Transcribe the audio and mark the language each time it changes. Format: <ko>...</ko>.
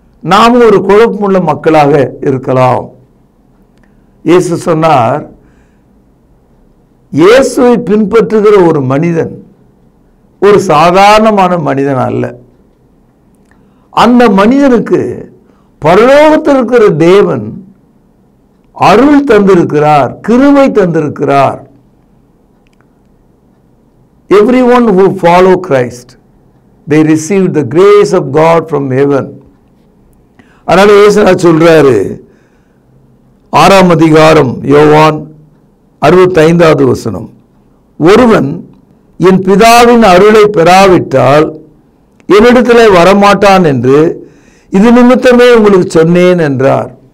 <ta>நாம் ஒரு குழப்பமுள்ள மக்களாக இருக்கலாம். இயேசு சொன்னார், இயேசுவை பின்பற்றுகிற ஒரு மனிதன் ஒரு சாதாரணமான மனிதன் அல்ல. அந்த மனிதனுக்கு பரலோகத்தில் இருக்கிற தேவன் அருள் தந்திருக்கிறார், கிருபை தந்திருக்கிறார்.</ta> <en>Everyone who follow Christ, they receive the grace of God from heaven.</en> <ta>அதனால இயேசு சொல்றாரு, 6ஆம் அதிகாரம் யோவான் 65வது வசனம், ஒருவன் என் பிதாவின் அருளை பெறாவிட்டால் என்னிடத்தில் வரமாட்டான் என்று இது நிமித்தமே உங்களுக்கு சொன்னேன் என்றார்.</ta>